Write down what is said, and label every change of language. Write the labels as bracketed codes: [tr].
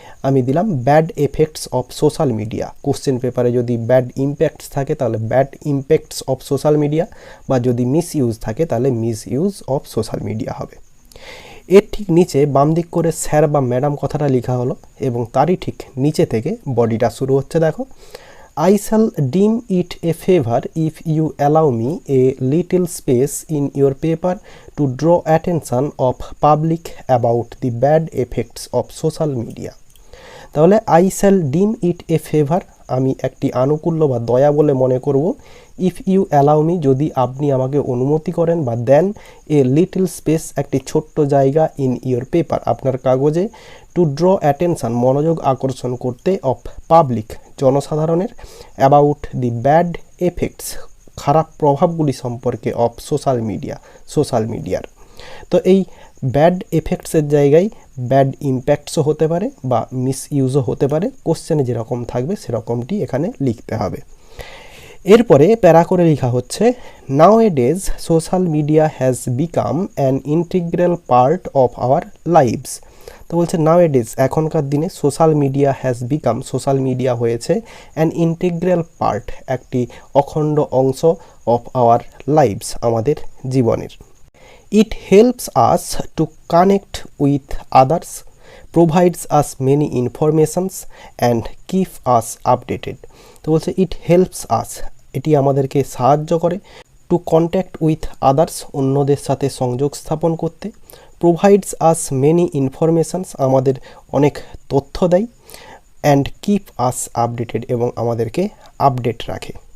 [bn] আমি দিলাম bad effects of social media. Question পেপারে যদি ব্যাড ইম্প্যাক্টস থাকে তাহলে bad impacts of social media, বা যদি মিস ইউজ থাকে তাহলে miss use of social media হবে। এর ঠিক নিচে বাম দিক করে স্যার বা ম্যাডাম কথাটা লেখা হলো এবং তারই ঠিক নিচে থেকে বডিটা শুরু হচ্ছে। [en] দেখো, I shall deem it a favor if you allow me a little space in your paper to draw attention of public about the bad effects of social media. [bn] তাহলে [en] I shall deem it a favor, [bn] আমি একটি আনুকূল্য বা দয়া বলে মনে করব, [en] if you allow me, [bn] যদি আপনি আমাকে অনুমতি করেন বা দেন, [en] a little space, [bn] একটি ছোট্ট জায়গা, [en] in your paper, [bn] আপনার কাগজে, [en] to draw attention, [bn] মনোযোগ আকর্ষণ করতে, [en] of public, [bn] জনসাধারণের, [en] about the bad effects, [bn] খারাপ প্রভাবগুলি সম্পর্কে, অফ সোশ্যাল মিডিয়া, সোশ্যাল মিডিয়ার। তো এই ব্যাড এফেক্টসের জায়গায় ব্যাড ইম্প্যাক্টসও হতে পারে বা মিস ইউজও হতে পারে, কোশ্চেনে যেরকম থাকবে সেরকমটি এখানে লিখতে হবে। এরপরে প্যারা করে লেখা হচ্ছে, [en] Nowadays social media has become an integral part of our lives. [bn] তো বলছে [en] nowadays, [bn] এখনকার দিনে [en] social media has become, [bn] social media হয়েছে [en] an integral part, [bn] একটি অখণ্ড অংশ, [en] of our lives, [bn] আমাদের জীবনের। [en] It helps us to connect with others, provides us many informations and keep us updated. [bn] তো বলছে [en] it helps us, [bn] এটি আমাদেরকে সাহায্য করে, [en] to contact with others, [bn] অন্যদের সাথে সংযোগ স্থাপন করতে, [en] provides us many informations, [bn] আমাদের অনেক তথ্য দেয়, [en] and keep us updated, [bn] এবং আমাদেরকে আপডেট রাখে।